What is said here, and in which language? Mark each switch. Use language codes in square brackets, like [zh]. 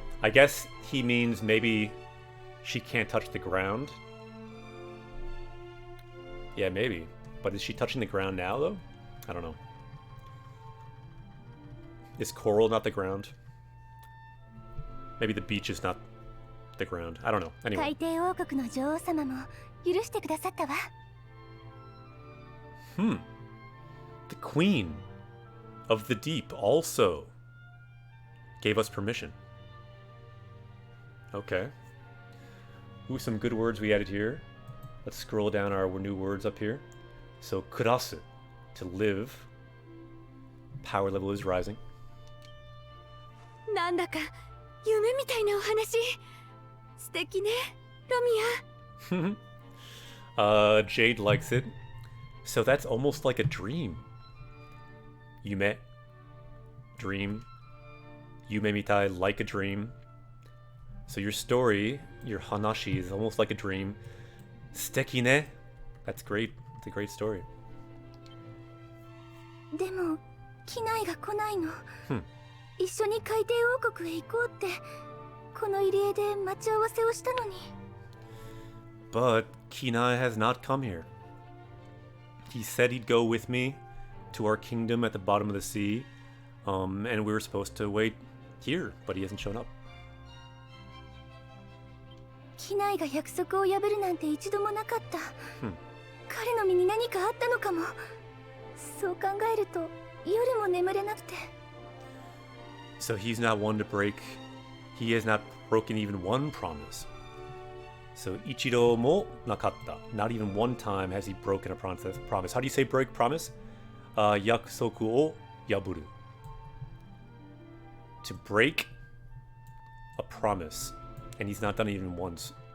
[en] I guess he means maybe she can't touch the ground. Yeah, maybe. But is she touching the ground now, though? I don't know. Is coral not the ground? Maybe the beach is not the ground. I don't know. Anyway. [ja] 海底王国の女王様も許してくださったわ。 [en] The queen of the deep also gave us permission. Okay. Ooh, some good words we added here. Let's scroll down our new words up here. So, kurasu, to live. Power level is rising. [ja] なんだか夢みたいなお話。素敵ね、ロミア。 [en] Jade likes it. So that's almost like a dream. Yume. Dream. [ja] Yume mitai, [en] like a dream. So your story, your hanashi, is almost like a dream. [ja] Suteki ne. [en] That's great. It's a great story. [ja] でも、機内が来ないの。一緒に海底王国へ行こうって、この入り江で待ち合わせをしたのに。 [en] But Kinai has not come here. He said he'd go with me to our kingdom at the bottom of the sea, and we were supposed to wait here, but he hasn't shown up. [ja] 機内が約束を破るなんて一度もなかった。彼の身に何かあったのかも。そう考えると夜も眠れなくて。 [en] So he's not one to break. He has not broken even one promise. So [ja] ichido mo nakatta. [en] Not even one time has he broken a promise. How do you say break promise? [ja] Yakusoku o yaburu. [en] To break a promise. And he's not done it even once.